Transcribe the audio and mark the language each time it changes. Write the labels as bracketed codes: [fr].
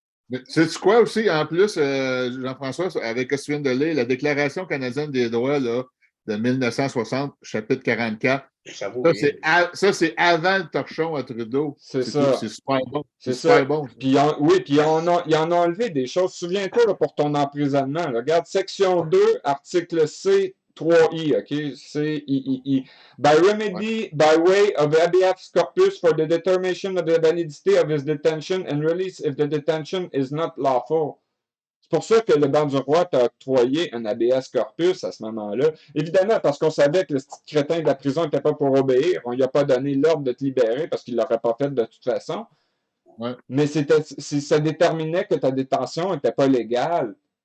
[fr] Mais sais-tu quoi aussi, en plus, Jean-François, avec ce que tu viens de lire, la Déclaration canadienne des droits là, de 1960, chapitre 44, ça, c'est avant le torchon à Trudeau. C'est ça. C'est super bon. C'est super bon. Puis ils en ont enlevé des choses. Souviens-toi là, pour ton emprisonnement. Là. Regarde, section 2, article C, 3I, OK? C-I-I-I. [en] By remedy, by way of habeas corpus for the determination of the validity of his detention and release if the detention is not lawful. [fr] C'est pour ça que le banc du roi t'a octroyé un habeas corpus à ce moment-là. Évidemment, parce qu'on savait que le petit crétin de la prison n'était pas pour obéir. On lui a pas donné l'ordre de te libérer parce qu'il ne l'aurait pas fait de toute façon. Ouais. Mais ça déterminait que ta détention n'était pas légale.